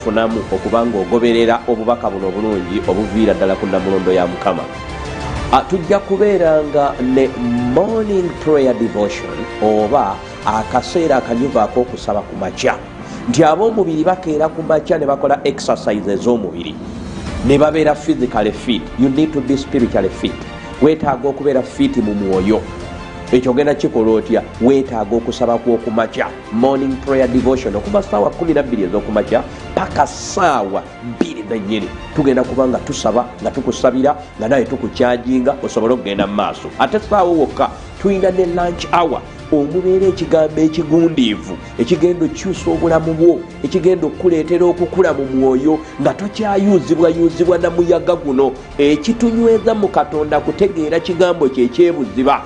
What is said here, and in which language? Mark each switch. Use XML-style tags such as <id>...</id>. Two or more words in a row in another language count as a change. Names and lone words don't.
<lg>funamu okubanga ogoberera obubaka buno obulungi obuviira ddala ku Namulondo ya Mukama. Tujja kubeeranga ne</lg> <en>morning prayer devotion</en> <lg>oba akaseera akanyuva ak'okusaba ku makya, nti ab'omubiri bakeera ku makya ne bakola exercise ez'omubiri ne babeera</lg> <en>physically fit. You need to be spiritually fit.</en> <lg>Weetaaga okubeera fit mu mwoyo. Ekyo genda kikola otya? Weetaaga okusaba kw'okumakya,</lg> <en>morning prayer devotion</en> <lg>okuva ssaawa 12 ez'okumakya paka ssaawa 2 tugenda kuba nga tusaba nga tukusabira nga naye tukukyajinga osobole okugenda mu maaso. Ate ssaawa wokka tulina ne</lg> <en>lunch hour</en> <lg>omubeera ekigambo ekigundiivu ekigenda okyusa obulamu bwo, ekigenda okuleetera okukula mu mwoyo nga tokyayuzibwayuzibwa na muyaga guno, ekitunyweza mu Katonda kutegeera kigambo kye ekyebuziba.</lg>